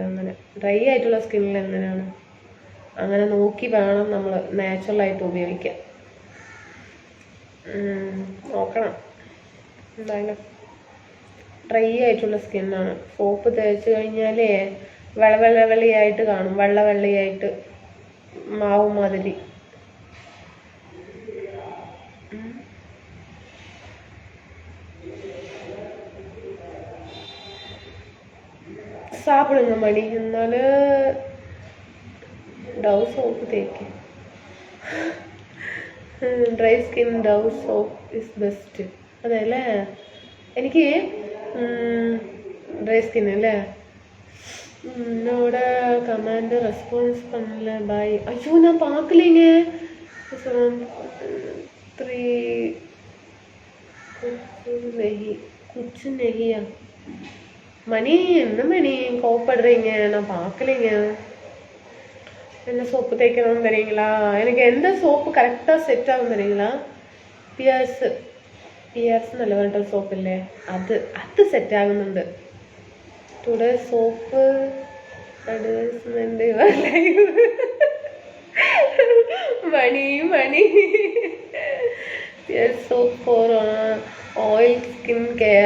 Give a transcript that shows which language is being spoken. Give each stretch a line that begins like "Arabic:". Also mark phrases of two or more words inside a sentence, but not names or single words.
Malayalam: അങ്ങനെ ഡ്രൈ ആയിട്ടുള്ള സ്കിന്നിൽ എങ്ങനെയാണ്, അങ്ങനെ നോക്കി വേണം നമ്മൾ നാച്ചുറലായിട്ട് ഉപയോഗിക്കാൻ. നോക്കണം. എന്തായാലും ഡ്രൈ ആയിട്ടുള്ള സ്കിന്നാണ്. സോപ്പ് തേച്ച് കഴിഞ്ഞാലേ വെള്ളയായിട്ട് കാണും, വെള്ളയായിട്ട് മാവ് മാതിരി.
Tamil: சாப்பிடுங்க மணி.
Malayalam: എന്നാല് ഡവ് സോപ്പ് തേക്ക്.
English: dry skin Dove soap is best.
Malayalam: അതെ അല്ലേ?
Tamil: എനിക്ക്
English: dry skin
Tamil: இல்லை. என்னோட
English: comment response
Tamil: பண்ணல. பாய். ஐயோ நான் பார்க்கலைங்க. 3 குச்சு நெய்யா? மணி என்ன மணி கோவப்படுறீங்க? நான் பார்க்கலைங்க. என்ன சோப்பு தேய்க்கணும்னு தெரியுங்களா? எனக்கு எந்த சோப்பு கரெக்டாக செட் ஆகும் தெரியுங்களா?
Malayalam: പിയേഴ്സ് നല്ല പറഞ്ഞിട്ട് സോപ്പില്ലേ, അത് സെറ്റ് ആകുന്നുണ്ട്.
English: today soap advertisement Mani soap for oil skin care.